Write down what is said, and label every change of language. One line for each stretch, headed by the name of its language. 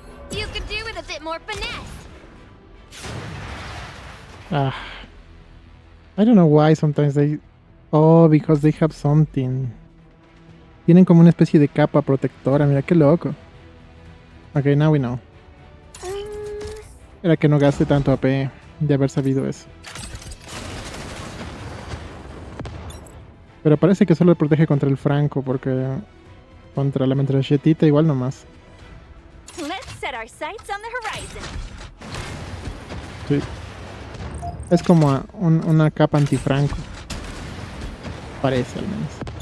English: You could do with a bit more finesse. Ah. I don't know why sometimes they... Oh, because they have something.
Spanish: Tienen como una especie de capa protectora, mira qué loco.
English: Ok, now we know.
Spanish: Era que no gaste tanto AP de haber sabido eso. Pero parece que solo protege contra el franco, porque contra la metralletita igual nomás.
English: Let's set our sights on the horizon.
Spanish: Sí. Es como una capa antifranco. Parece al menos.